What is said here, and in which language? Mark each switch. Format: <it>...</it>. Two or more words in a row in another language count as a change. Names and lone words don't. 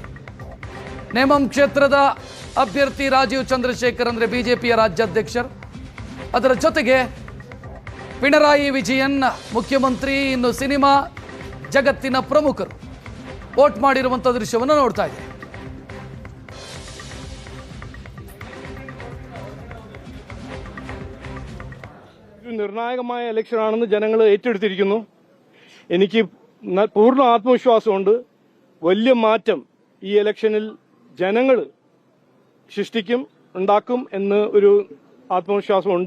<kn>ನೇಮಂ ಕ್ಷೇತ್ರದ ಅಭ್ಯರ್ಥಿ ರಾಜೀವ್ ಚಂದ್ರಶೇಖರ್ ಅಂದರೆ ಬಿಜೆಪಿಯ ರಾಜ್ಯಾಧ್ಯಕ್ಷರು, ಅದರ ಜೊತೆಗೆ ಪಿಣರಾಯಿ ವಿಜಯನ್ ಮುಖ್ಯಮಂತ್ರಿ, ಇನ್ನು ಸಿನಿಮಾ ಜಗತ್ತಿನ ಪ್ರಮುಖರು ವೋಟ್ ಮಾಡಿರುವಂಥ ದೃಶ್ಯವನ್ನು ನೋಡ್ತಾ ಇದ್ದೀರಿ.</kn> <ml>നിർണായകമായ ഇലക്ഷനാണെന്ന് ജനങ്ങൾ ഏറ്റെടുത്തിരിക്കുന്നു. എനിക്ക് പൂർണ്ണ ആത്മവിശ്വാസമുണ്ട്. വലിയ മാറ്റം ഈ ഇലക്ഷനിൽ ജനങ്ങൾ ഉണ്ടാക്കും എന്ന് ഒരു ആത്മവിശ്വാസമുണ്ട്.</ml>